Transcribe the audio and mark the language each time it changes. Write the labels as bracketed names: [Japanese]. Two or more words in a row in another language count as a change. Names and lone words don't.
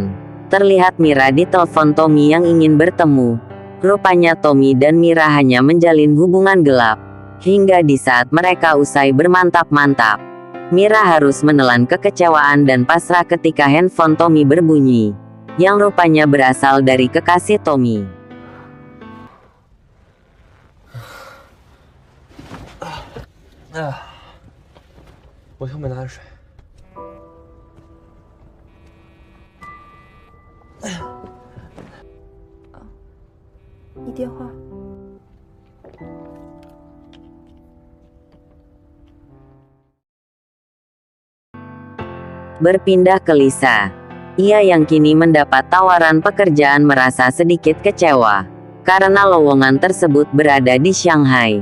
[Indonesian] Terlihat Mira ditelepon Tommy yang ingin bertemu. Rupanya Tommy dan Mira hanya menjalin hubungan gelap. Hingga di saat mereka usai bermantap-mantap, Mira harus menelan kekecewaan dan pasrah ketika handphone Tommy berbunyi. Yang rupanya berasal dari kekasih Tommy. [Chinese] 我又没拿着水。你电话。 [Indonesian] Berpindah ke Lisa. Ia yang kini mendapat tawaran pekerjaan merasa sedikit kecewa, karena lowongan tersebut berada di Shanghai.